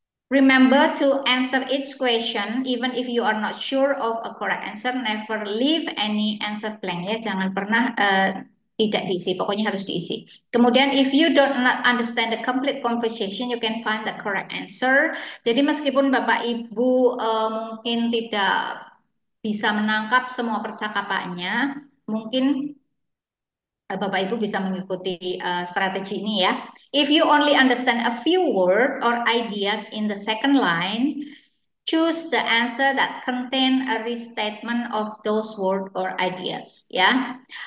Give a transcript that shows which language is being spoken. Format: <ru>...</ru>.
<en>Remember to answer each question even if you are not sure of a correct answer. Never leave any answer blank</en> <id>ya. Jangan pernah tidak diisi. Pokoknya harus diisi.</id> <en>Kemudian if you don't understand the complete conversation, you can find the correct answer.</en> <id>Jadi meskipun Bapak Ibu mungkin tidak bisa menangkap semua percakapannya, mungkin Bapak Ibu bisa mengikuti strategi ini ya.</id> <en>If you only understand a few words or ideas in the second line, choose the answer that contain a restatement of those words or ideas ya.</en>